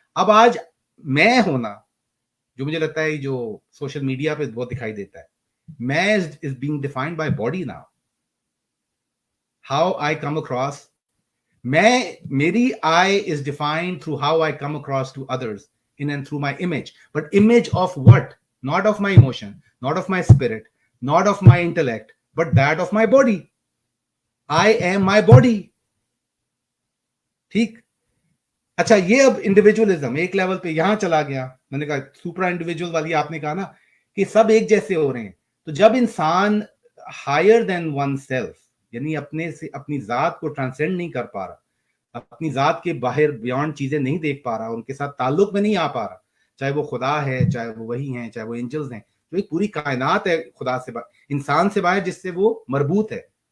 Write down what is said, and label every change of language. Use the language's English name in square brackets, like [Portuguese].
[Hindi] अब आज मैं होना, जो मुझे लगता है जो सोशल मीडिया पे बहुत दिखाई देता है, [English] मैं is being defined by body now, how I come across, मेरी I is defined through how I come across to others in and through my image, but image of what? Not of my emotion, not of my spirit, not of my intellect, but that of my body. I am my body. ठीक? [Hindi] अच्छा ये अब individualism एक level पे यहां चला गया, मैंने कहा सुपरा इंडिविजुअल वाली आपने कहा ना कि सब एक जैसे हो रहे हैं, तो जब इंसान हायर देन वन सेल्फ, यानी अपने से अपनी जात को ट्रांसेंड नहीं कर पा रहा, अपनी जात के बाहर बियॉन्ड चीजें नहीं देख पा रहा, उनके साथ ताल्लुक में नहीं आ पा रहा, चाहे वो खुदा है, चाहे वो वही है, चाहे वो एंजल्स हैं, तो एक पूरी कायनात है खुदा से इंसान से बाहर जिससे वो मरबूत है।